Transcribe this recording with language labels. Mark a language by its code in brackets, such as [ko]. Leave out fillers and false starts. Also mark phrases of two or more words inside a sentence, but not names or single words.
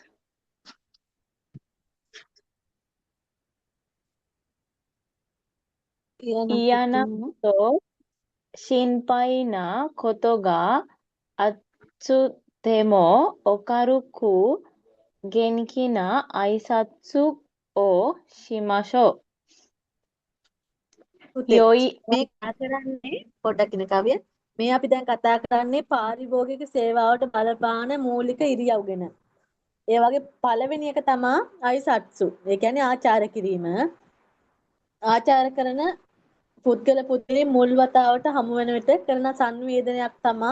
[ja] 嫌なこと心配なことがあっても明るく元気な挨拶をしましょう。 [si] පුතේ [ja] 良い [si] මේ කතා කරන්නේ පොඩ්ඩක් ඉන්න කවිය. මේ අපි දැන් කතා කරන්නේ පාරිභෝගික සේවාවට බලපාන මූලික ඉරියව් ගැන. ඒ වගේ පළවෙනි එක තමයි අයිසත්සු. ඒ කියන්නේ ආචාර කිරීම. ආචාර කරන පුද්ගල පුද්ගලයන් මුල් වතාවට හමු වෙන විට කරන සංවේදනයක් තමයි.